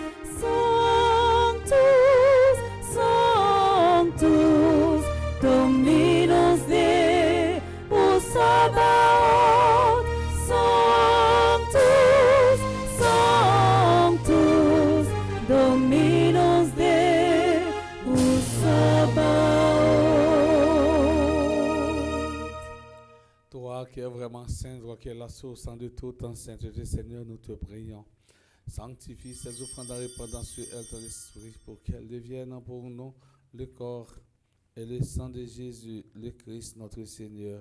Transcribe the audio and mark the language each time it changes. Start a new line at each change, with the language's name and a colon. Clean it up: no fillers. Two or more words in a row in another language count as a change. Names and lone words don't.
Latin: Sanctus, Sanctus, Dominus Deus Sabaoth. Sanctus, Sanctus, Dominus Deus Sabaoth.
French: Toi qui es vraiment saint, toi qui es la source de toute en sainteté, Seigneur, nous te prions. Sanctifie ces offrandes en répandant sur elles ton esprit pour qu'elles deviennent pour nous le corps et le sang de Jésus, le Christ, notre Seigneur.